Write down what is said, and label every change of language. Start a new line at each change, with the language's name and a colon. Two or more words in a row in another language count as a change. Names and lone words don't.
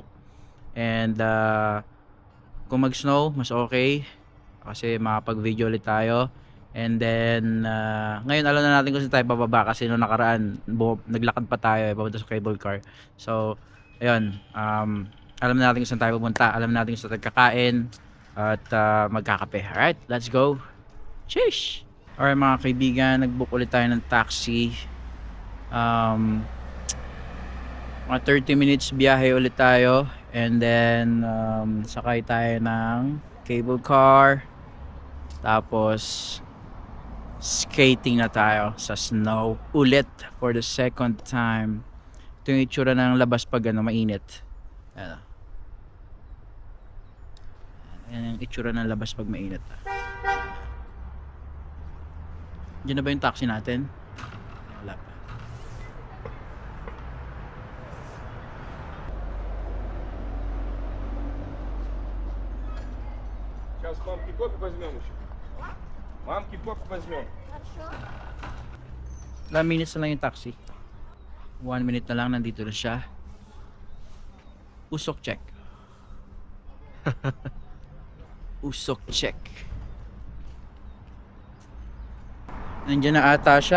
Filipino: And kung mag-snow, mas okay kasi makapag-video ulit tayo. And then ngayon alam na natin kung saan tayo bababa kasi nung nakaraan naglakad pa tayo papunta sa
English: cable car.
Filipino: So ayun, alam na natin kung saan tayo pupunta, alam na natin kung saan tayo kakain at magkakape.
English: Alright, let's go. Sheesh!
Filipino: Alright mga kaibigan, nag-book ulit tayo ng taxi. Mga 30 minutes biyahe ulit tayo. And then sakay tayo ng
English: cable car.
Filipino: Tapos skating na tayo sa snow ulit
English: for the second time.
Filipino: Ito yung itsura ng labas pag mainit. Ayan. Yan yung itsura ng labas pag mainit. Diyan na ba yung taxi natin? Wala pa.
Russian: Сейчас мамки кофе возьмем еще. Мамки кофе возьмем.
Filipino: Ilang minutes na lang yung taxi. 1 minute na lang, nandito na siya. Usok check. Usok check. Nandiyan na ata siya.